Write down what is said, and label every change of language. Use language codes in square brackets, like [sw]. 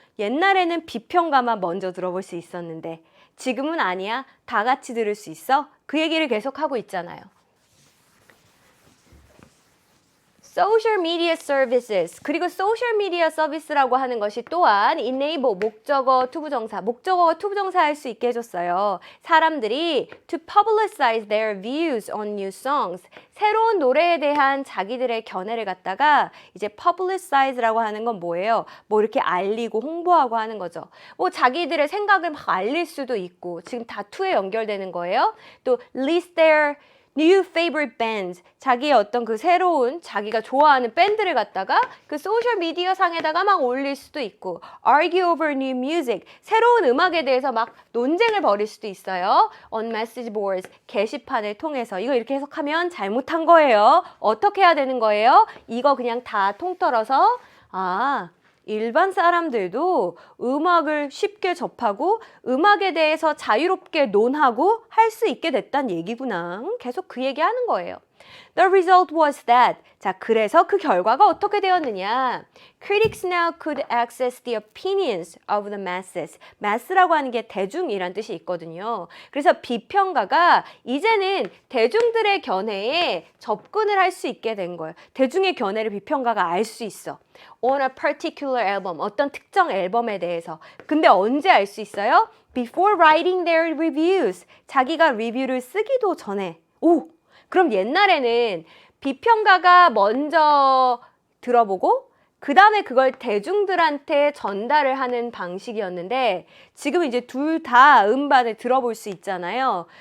[ko] 옛날에는 비평가만 먼저 들어볼 수 있었는데 지금은 아니야. 다 같이 들을 수 있어. 그 얘기를 계속 하고 있잖아요. [en] social media services. [ko] 그리고 social media service라고 하는 것이 또한 enable 목적어 투부정사, 목적어가 투부정사 할 수 있게 해줬어요. 사람들이 [en] to publicize their views on new songs. [ko] 새로운 노래에 대한 자기들의 견해를 갖다가 이제 publicize라고 하는 건 뭐예요? 뭐 이렇게 알리고 홍보하고 하는 거죠. 뭐 자기들의 생각을 막 알릴 수도 있고 지금 다 to에 연결되는 거예요. [en] 또 list their new favorite bands. [ko] 자기의 어떤 그 새로운 자기가 좋아하는 밴드를 갖다가 그 소셜 미디어 상에다가 막 올릴 수도 있고 [en] argue over new music. [ko] 새로운 음악에 대해서 막 논쟁을 벌일 수도 있어요. [en] on message boards. [ko] 게시판을 통해서. 이거 이렇게 해석하면 잘못한 거예요. 어떻게 해야 되는 거예요? 이거 그냥 다 통틀어서 일반 사람들도 음악을 쉽게 접하고 음악에 대해서 자유롭게 논하고 할 수 있게 됐다는 얘기구나. 계속 그 얘기 하는 거예요. [en] The result was that. [ko] 자, 그래서 그 결과가 어떻게 되었느냐. [en] Critics now could access the opinions of the masses. [ko] mass라고 하는 게 대중이란 뜻이 있거든요. 그래서 비평가가 이제는 대중들의 견해에 접근을 할 수 있게 된 거예요. 대중의 견해를 비평가가 알 수 있어. [en] On a particular album. [ko] 어떤 특정 앨범에 대해서. 근데 언제 알 수 있어요? [en] Before writing their reviews. [ko] 자기가 리뷰를 쓰기도 전에. 그럼 옛날에는 비평가가 먼저 들어보고 그 다음에 그걸 대중들한테 전달을 하는 방식이었는데 지금 이제 둘 다 음반을 들어볼 수 있잖아요.